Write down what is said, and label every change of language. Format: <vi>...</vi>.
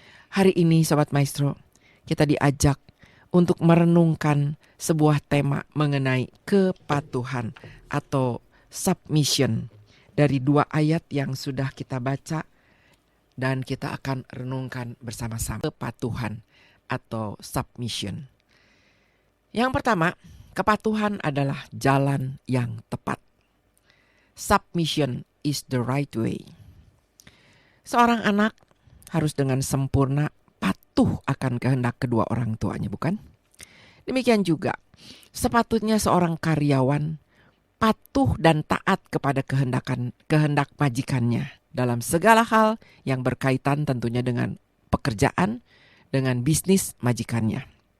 <id>Hari ini Sobat Maestro, kita diajak untuk merenungkan sebuah tema mengenai kepatuhan atau submission dari 2 ayat yang sudah kita baca dan kita akan renungkan bersama-sama. Kepatuhan atau submission. Yang pertama, kepatuhan adalah jalan yang tepat.</id> <en>Submission is the right way.</en> <id>Seorang anak harus dengan sempurna patuh akan kehendak kedua orang tuanya, bukan? Demikian juga, sepatutnya seorang karyawan patuh dan taat kepada kehendak majikannya dalam segala hal yang berkaitan tentunya dengan pekerjaan, dengan bisnis majikannya.</id>